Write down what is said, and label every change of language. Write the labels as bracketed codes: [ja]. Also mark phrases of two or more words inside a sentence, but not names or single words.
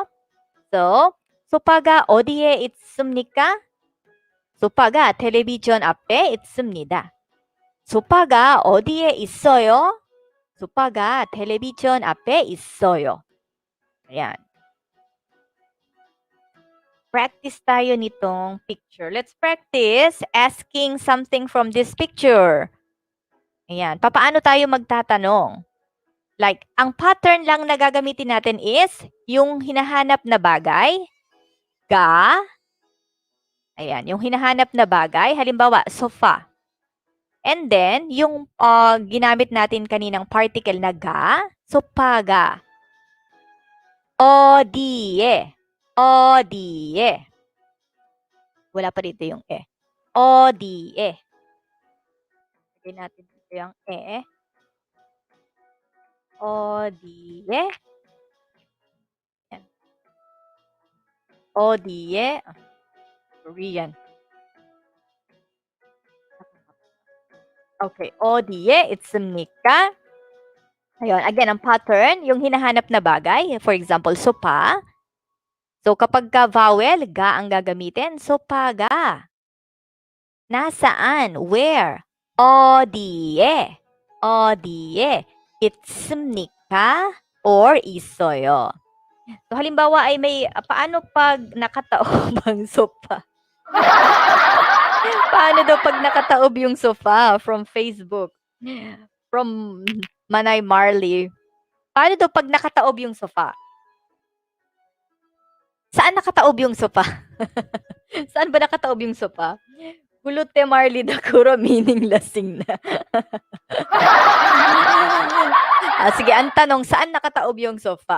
[tl] So, [ko] 소파가 어디에 있습니까? 소파가 텔레비전 앞에 있습니다. 소파가 어디에 있어요? 소파가 텔레비전 앞에 있어요. [tl] Ayan. Practice tayo nitong picture. [en] Let's practice asking something from this picture. [tl] Ayan. Papaano tayo magtatanong? Like, ang pattern lang na gagamitin natin is yung hinahanap na bagay, ayan, yung hinahanap na bagay, halimbawa, sofa. And then, yung ginamit natin kaninang particle na sopaga. 어디에. Wala pa dito yung 어디에. Lagay natin dito yung 어디에. Yan. 어디에. [en] Korean. Okay. [ko] 어디에 있습니까? [tl] Ayun. Again, ang pattern, yung hinahanap na bagay. [en] For example, sopa. [tl] So, kapag vowel, ang gagamitin. 소파가. Nasaan? Where? [ko] 어디에? 있습니까? Or 있어요. [tl] So, halimbawa ay may, paano pag nakataob ang sofa? Paano daw pag nakataob yung sofa from Facebook? From Manay Marley. Paano daw pag nakataob yung sofa? Saan nakataob yung sofa? Saan ba nakataob yung sofa? Kulute Marley Dakuro, meaning lasing na. Sige, ang tanong, saan nakataob yung sofa?